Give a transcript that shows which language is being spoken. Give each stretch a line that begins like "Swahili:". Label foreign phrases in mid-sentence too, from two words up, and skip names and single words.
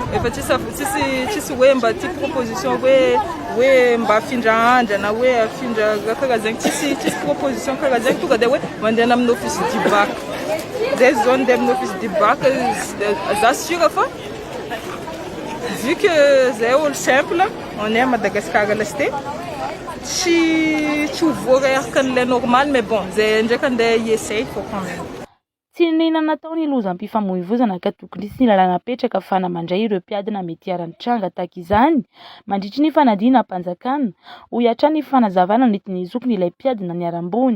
Malagasy: Efa tsisy hoe mba ty proposition hoe mba afindra andra na hoe afindra karaha zegny tsisy proposition karaha zegny tonga dia hoe mandeha amin'ny
French: office du bac.
Malagasy: Zay zao andeha amin'ny
French: office du bac
Malagasy: za sûr fa
French: vu que
Malagasy: zay olo simple
French: on est à Madagascar
Malagasy: lasté tsy vory araka an'ilay normal
French: mais bon
Malagasy: zay ndraiky andeha hiessaye
French: faut quand même.
Malagasy: Tsy ninona natao ny loza am-pifamoivoizana ka tokony sy ny lalana apetraka ahafahana mandray ireo mpiadina mety hiara-mitranga tahaka izany mandritry ny fanadina am-panjakana ho hiatrany ny fanazavana nentin'ny zokiny ilay mpiadina niarambony.